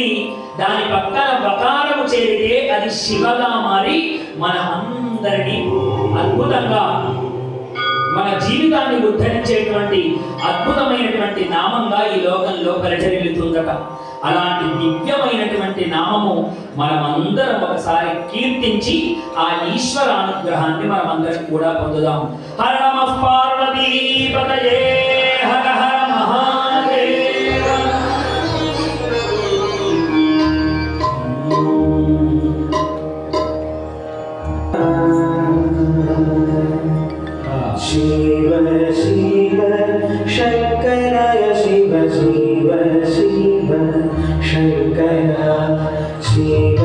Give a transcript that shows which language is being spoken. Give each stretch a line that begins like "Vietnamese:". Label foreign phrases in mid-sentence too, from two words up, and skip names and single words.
Telugu: దాని పక్కన బకారము చేరితే అది శివగా మారి మన అందరినీ అద్భుతంగా మన జీవితాన్ని ఉద్ధరించేటువంటి అద్భుతమైనటువంటి నామంగా ఈ లోకంలో ప్రచరిల్లుతుందట. అలాంటి దివ్యమైనటువంటి నామము మనమందరం ఒకసారి కీర్తించి ఆ ఈశ్వర అనుగ్రహాన్ని మనమందరం కూడా పొందుదాం.
Sanskrit: हर नमः पार्वतीपतये हर हर महादेव. शिव शिव शंकराय शिव शिव शिव शंकरा शिव